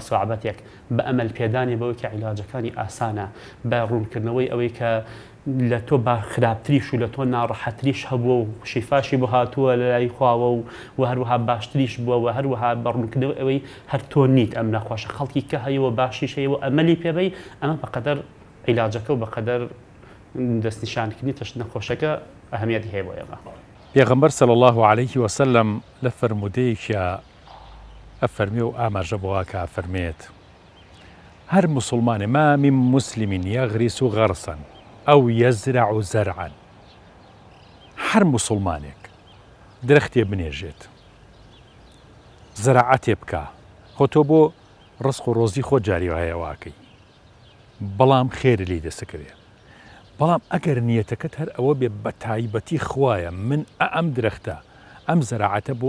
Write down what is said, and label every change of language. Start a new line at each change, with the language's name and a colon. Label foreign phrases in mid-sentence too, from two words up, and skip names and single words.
Central Kurdish: سوعبەتێک بە ئەمەل پێدانی بەوەی کە عیلاجەکانی ئاسانە بە ڕوونکردنەوەی ئەوەی کە لە تۆ با خراپتریش و لە تۆ ناڕەحەتریش هەبووە و شیفاشی بۆ هاتووە لە لای خواوە و هەروەها باشتریش بووە و هەروەها بە ڕوونکردنەوەی ئەوەی هەر تۆ نیت ئەم نەخۆشە خەڵکی کە هەیەوە باشیش هەیەوە ئەمەلی پێبەی ئەمە بەقەدەر عیلاجەکە و بەقەدەر دەستنیشانکردنی تەشت نەخۆشەکە ئەهەمیەتی هەیە بۆ ئێمە پێغەمبەر
Arabic: صلی الله عليه وسلم
Central Kurdish: لە فەرمودەیەکیە ئەفەرمێ و ئاماژە بۆ کە فەرمێت هەر مسلمانێ
Arabic: ما من مسلم يغرس غرسا أو يزرع زرعا
Central Kurdish: هەر مسلمانێک درەختێ بنێژێت زەراعەتێ بکە خۆ تۆ بۆ ڕزق و ڕۆزی خۆ جاری هەیە واکەی بەڵام خێر لی دەسەکرێ بەڵام ئەگەر نیەتەکەت هەر ئەوە بێ بە تایبەتی خوایە من ئەم درەختە ئەم زەراعەتە بۆ